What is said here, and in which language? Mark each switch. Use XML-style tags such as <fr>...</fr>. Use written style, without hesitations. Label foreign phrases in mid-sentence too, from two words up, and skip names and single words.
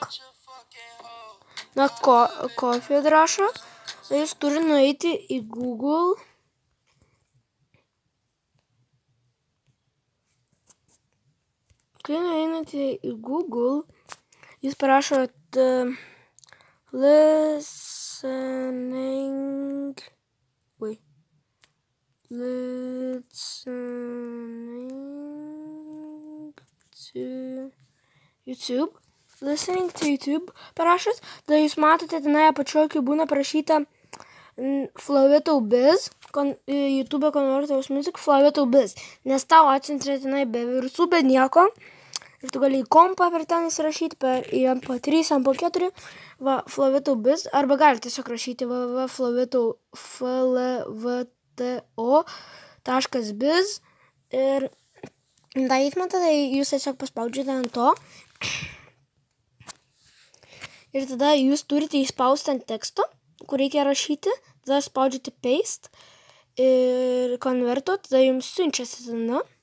<lt>Na, copy rašo. Tai jūs turi nueiti į Google. Kai nueinate į Google, jūs parašot</lt> <en>listening to YouTube. Listening to YouTube</en> <lt>parašot, tada jūs matote tenai apačioje, kai būna parašyta Flowito Biz, YouTube Convertible Music, Flowito Biz, nes tau atsiunčia tenai be virusų, be nieko. Ir tu gali į kompą per ten įsirašyti, į MP3, MP4, Flowito Biz, arba gali tiesiog rašyti www.flvto.biz ir darysime tada, jūs tiesiog paspaudžiate ant to ir tada jūs turite įspausti ant teksto, kur reikia rašyti, tada spaudžiate paste ir konvertuot, tada jums siunčiasi tada.</lt>